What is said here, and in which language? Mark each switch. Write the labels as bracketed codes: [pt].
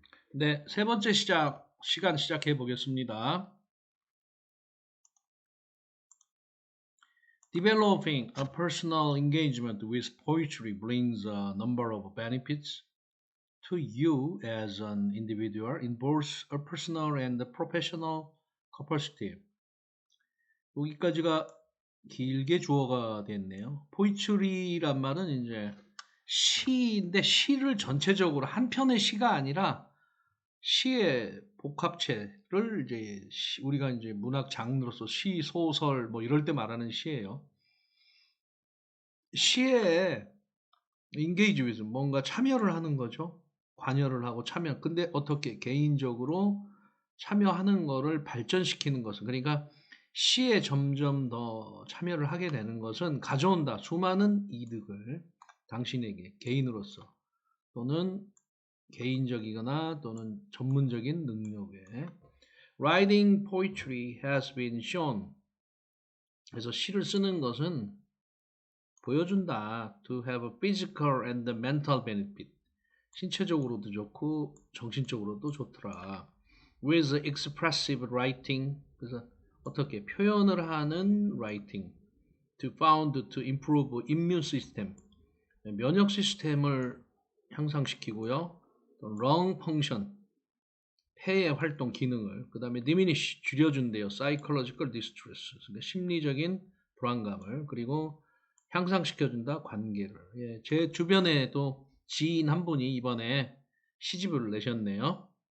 [ko] 네, 세 번째 시간 시작해 보겠습니다. [en] Developing a personal engagement with poetry brings a number of benefits to you as an individual in both a personal and professional capacity. [ko] 여기까지가 길게 주어가 됐네요. 포이트리란 말은 이제 시인데 시를 전체적으로 한 편의 시가 아니라 시의 복합체를 이제 우리가 이제 문학 장르로서 시, 소설 뭐 이럴 때 말하는 시예요. 시에 engage with 뭔가 참여를 하는 거죠. 관여를 하고 참여. 근데 어떻게 개인적으로 참여하는 거를 발전시키는 것은 그러니까 시에 점점 더 참여를 하게 되는 것은 가져온다. 수많은 이득을 당신에게 개인으로서 또는 개인적이거나 또는 전문적인 능력에 [en] Writing poetry has been shown. [ko] 그래서 시를 쓰는 것은 보여준다. [en] To have a physical and mental benefit. [ko] 신체적으로도 좋고 정신적으로도 좋더라. [en] With expressive writing. [ko] 그래서 어떻게 표현을 하는 writing. [en] To found to improve immune system. [ko] 면역 시스템을 향상시키고요. 또 [en] lung function. [ko] 폐의 활동 기능을 그 다음에 diminish 줄여준대요. [en] psychological distress [ko] 그러니까 심리적인 불안감을 그리고 향상시켜준다 관계를. 예, 제 주변에도 지인 한 분이 이번에 시집을 내셨네요.